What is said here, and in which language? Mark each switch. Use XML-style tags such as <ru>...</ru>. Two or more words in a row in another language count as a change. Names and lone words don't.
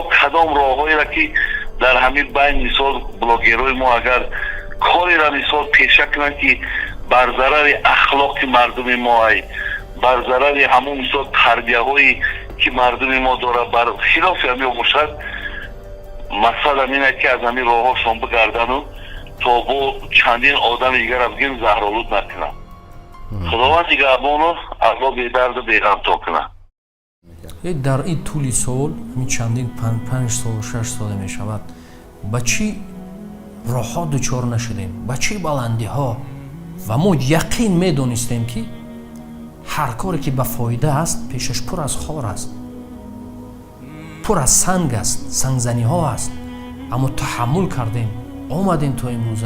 <tg>Кадом роҳҳоеро ки дар ҳамин байн масалан блогерҳои мо агар кореро масалан пеша кунанд ки бар зарари ахлоқи мардуми мо эй бар зарари ҳамон масалан тарбияҳое ки мардуми мо дорад бар хилофи ҳамин бошад масалан ин аст ки аз ҳамин роҳҳояшон гарданд ва то бо чандин одами дигар аз ин заҳролуд накунанд. Худованд нигаҳбону Аллоҳ бе дард ва бе ғам то кунад. дар ин тӯли сол ҳамин чандин 5 сол 6 сола мешавад ба чӣ роҳҳо дучор нашудем, ба чӣ баландиҳо, ва мо яқин медонистем ки ҳар коре ки ба фоида аст пешаш пур аз хор аст, пур аз санг аст, сангзаниҳо аст, аммо таҳаммул кардем, омадем то имрӯза.</tg>